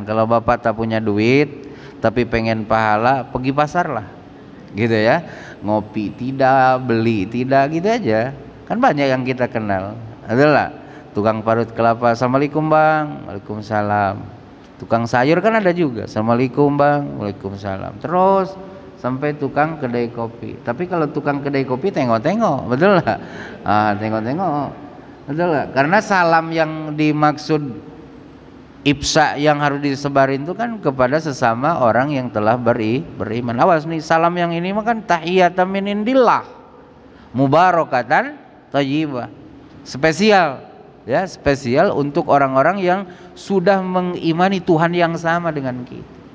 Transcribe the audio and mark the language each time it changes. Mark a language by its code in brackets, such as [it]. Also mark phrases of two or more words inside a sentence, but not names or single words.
[id] Kalau bapak tak punya duit tapi pengen pahala, pergi pasar lah, gitu ya. Ngopi tidak, beli tidak, gitu aja. Kan banyak yang kita kenal. Adalah tukang parut kelapa, assalamualaikum bang, waalaikumsalam. Tukang sayur kan ada juga, assalamualaikum bang, waalaikumsalam. Terus sampai tukang kedai kopi. Tapi kalau tukang kedai kopi tengok-tengok, betul lah. Tengok-tengok, betul lah. Karena salam yang dimaksud Ibsa yang harus disebarin itu kan kepada sesama orang yang telah beriman. Awas nih, salam yang ini mah kan [ar] تحية من عند الله مباركة طيبة. [id] Spesial ya, spesial untuk orang-orang yang sudah mengimani Tuhan yang sama dengan kita.